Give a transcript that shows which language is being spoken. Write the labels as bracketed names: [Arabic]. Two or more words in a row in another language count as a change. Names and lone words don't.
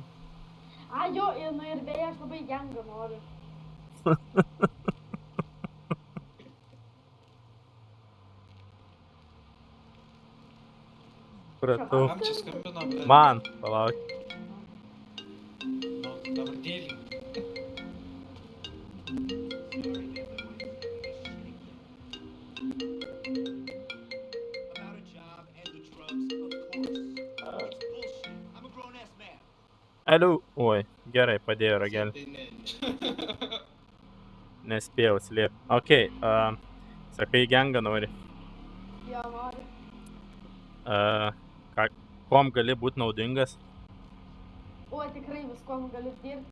[Lithuanian] A, jo, nu ir beje, aš labai gengą noriu. Supratau. Kam čia skambino, bet... Man, palauk. Nu, dabar dėlį. [English] About a job and the drugs, of course. It's bullshit. I'm a grown-ass man. [Lithuanian] Aliu. Oi, gerai, padėjo ragelį. Tai ne. Nespėjau slėpti. Okei, sakai, gengą nori. Jo, noriu. Kom gali būti naudingas? O, tikrai viskom galiu dirbti.